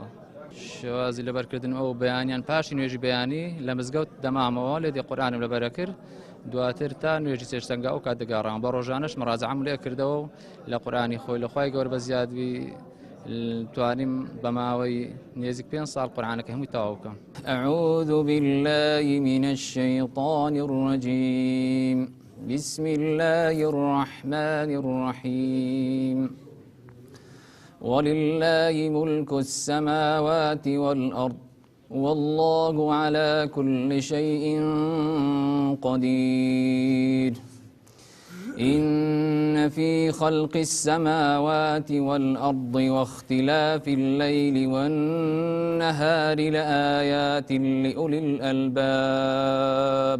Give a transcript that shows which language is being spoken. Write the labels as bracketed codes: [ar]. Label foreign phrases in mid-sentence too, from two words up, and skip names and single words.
[ckb] شێوازی لەبەرکردن ئەو بەیانیان پاشی نوێژی بەیانی لە مزگەوت دەمامەوە لێدی قورئانم لەبەرە کرد دواتر تا نوێژی سێشتەنگا ئەو کات دەگەڕام بە ڕۆژانەش مراجعەم لێ کردەوە و لە قورئانی خۆی لەخوای گەورە بە زیادی توانیم بەماوەی نێزیک 5 ساڵ قورئانەکە هەمووی تەواو بکەم. [ar] أعوذ بالله من الشيطان الرجيم بسم الله الرحمن الرحيم ولله ملك السماوات والأرض والله على كل شيء قدير إن في خلق السماوات والأرض واختلاف الليل والنهار لآيات لأولي الألباب.